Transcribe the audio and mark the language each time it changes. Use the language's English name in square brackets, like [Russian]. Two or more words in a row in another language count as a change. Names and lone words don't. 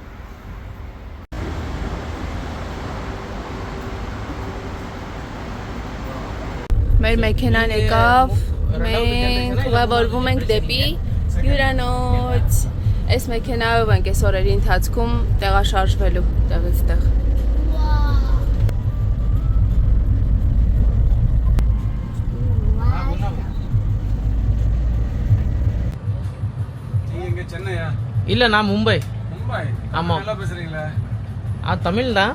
[Armenian] Մեր մեքենան եկավ, մենք ուղևորվում ենք դեպի հյուրանոց։ Այս մեքենայով ենք այս օրերի ընթացքում տեղաշարժվելու տեղից տեղ։ [Tamil] இல்ல நான் மும்பை மும்பை ஆமா. நல்லா பேசுறீங்களா? தமிழ் தான்